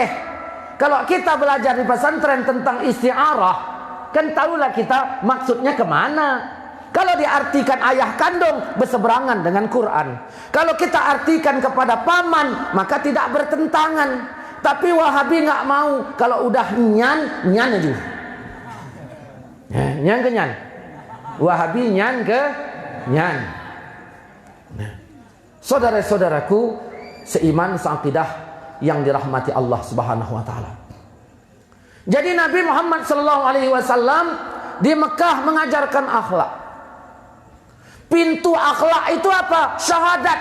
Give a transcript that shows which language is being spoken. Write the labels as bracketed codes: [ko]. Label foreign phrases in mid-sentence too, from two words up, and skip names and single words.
[id] Kalau kita belajar di pesantren tentang isti'arah, kan tahulah kita maksudnya kemana. Kalau diartikan ayah kandung, berseberangan dengan Quran. Kalau kita artikan kepada paman, maka tidak bertentangan. Tapi Wahabi nggak mau. Kalau udah nyan, nyan aja. Nyan ke nyan. Wahabi nyan ke nyan. Saudara-saudaraku seiman seaqidah yang dirahmati Allah [ar] سبحانه وتعالى. [id] Jadi Nabi Muhammad [ar] صلى الله عليه وسلم [id] di Mekah mengajarkan akhlak. Pintu akhlak itu apa? Syahadat.